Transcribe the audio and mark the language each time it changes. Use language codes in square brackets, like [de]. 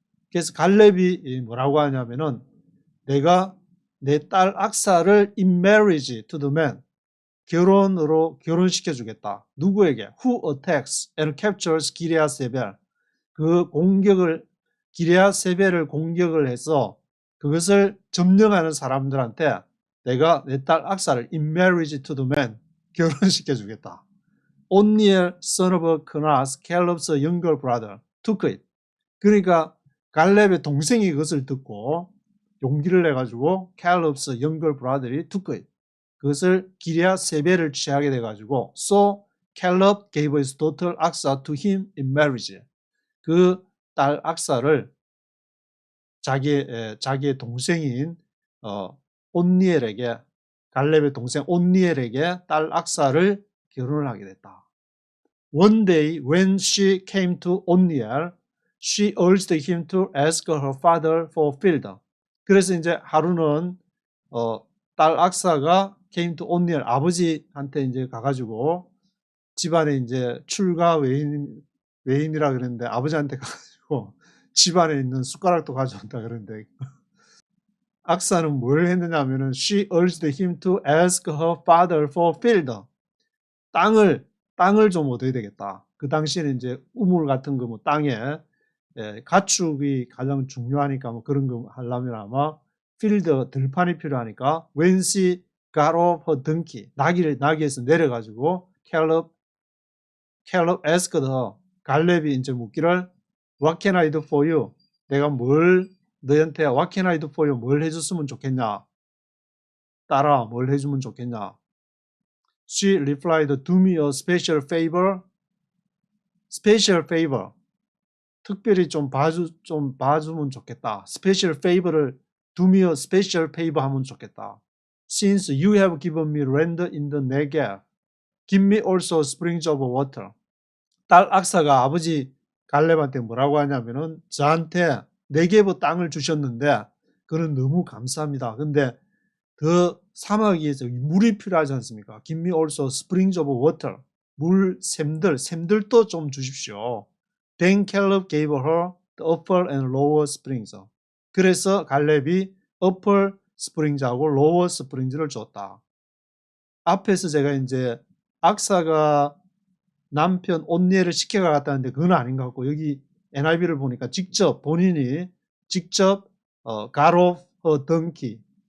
[ko] 그래서 갈렙이 뭐라고 하냐면은 내가 내 딸 악사를 [en] in marriage to the man [ko] 결혼시켜 주겠다. 누구에게? [en] Who attacks and captures 기레아 세벨. [ko] 그 공격을 기레아 세벨을 공격을 해서 그것을 점령하는 사람들한테 내가 내 딸 악사를 [en] in marriage to the man [ko] 결혼시켜 주겠다. [en] Otniel son of Kenaz, Caleb's younger brother, took it. [ko] 그러니까 갈렙의 동생이 그것을 듣고 용기를 내가지고 [en] Caleb's younger brother [ko] 이 [en] took it. [ko] 그것을 기레아 세벨을 취하게 돼가지고 [en] So Caleb gave his daughter Aksa to him in marriage. [ko] 그 딸 악사를 자기의 동생인 온니엘에게 갈렙의 동생 온니엘에게 딸 악사를 결혼을 하게 됐다. [en] One day when she came to Onniel, she urged him to ask her father for field. [ko] 그래서 이제 하루는 딸 악사가 [en] came to Onniel [ko] 아버지한테 이제 가가지고 집안에 이제 출가 외인이라 그랬는데 아버지한테 가가지고 집안에 있는 숟가락도 가져온다 그랬는데 악사는 뭘 했느냐 하면은 [en] she urged him to ask her father for field. [ko] 땅을 좀 얻어야 되겠다. 그 당시에는 이제 우물 같은 거 뭐 땅에 가축이 가장 중요하니까 뭐 그런 거 하려면 아마 필드 들판이 필요하니까 [en] when she got off her donkey [ko] 나귀에서 내려가지고 [en] Caleb asked her [ko] 갈렙이 이제 묻기를 [en] What can I do for you? [ko] 내가 너한테 [en] What can I do for you? [ko] 뭘 해줬으면 좋겠냐? 딸아, 뭘 해주면 좋겠냐? [en] She replied, do me a special favor. Special favor. [ko] 특별히 좀 봐주면 좋겠다. [en] Special favor를 do me a special favor [ko] 하면 좋겠다. [en] Since you have given me land in the Negev, give me also springs of water. [ko] 딸 악사가 아버지 갈렙한테 뭐라고 하냐면은 저한테 네게브 땅을 주셨는데 그는 너무 감사합니다. 근데 그 사막에서 물이 필요하지 않습니까? [en] Give me also springs of water. [ko] 샘들도 좀 주십시오. [en] Then Caleb gave her the upper and lower springs. [ko] 그래서 갈렙이 upper springs하고 lower springs를 줬다. 앞에서 제가 이제 악사가 남편 온니엘을 시켜갔다는데 그건 아닌 것 같고 여기 NIV를 보니까 본인이 직접 [en] got off her donkey.